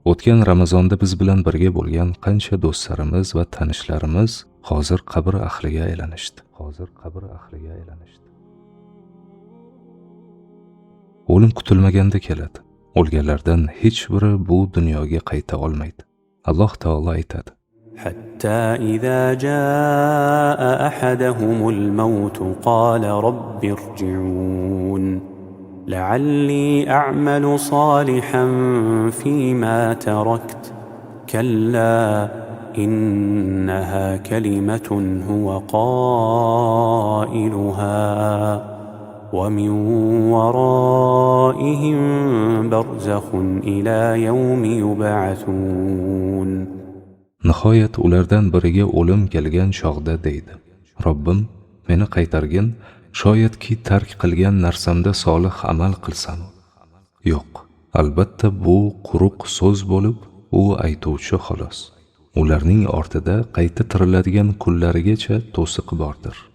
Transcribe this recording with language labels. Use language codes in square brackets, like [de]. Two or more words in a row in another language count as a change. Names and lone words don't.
[uz] O'tgan Ramazonda biz bilan birga bo'lgan qancha do'stlarimiz va tanishlarimiz hozir qabr ahliga aylanishdi. O'lim kutilmaganda keladi. O'lganlardan hech biri bu dunyoga qayta olmaydi. Alloh taolo aytadi: [ar] حتى إذا جاء أحدهم الموت قال رب ارجعون لعلي أعمل صالحا فيما تركت كلا إنها كلمة هو قائلها ومن ورائهم برزخ إلى يوم يبعثون. [uz] Nihoyat ulardan biriga o'lim kelgan chog'da deydi: Robbim, meni qaytargin, shoyatki tark qilgan narsamda solih amal qilsam. Yo'q, albatta bu quruq so'z bo'lib, u aytuvchi xolos. Ularning ortida qayta tiriladigan kunlarigacha to'siq bordir.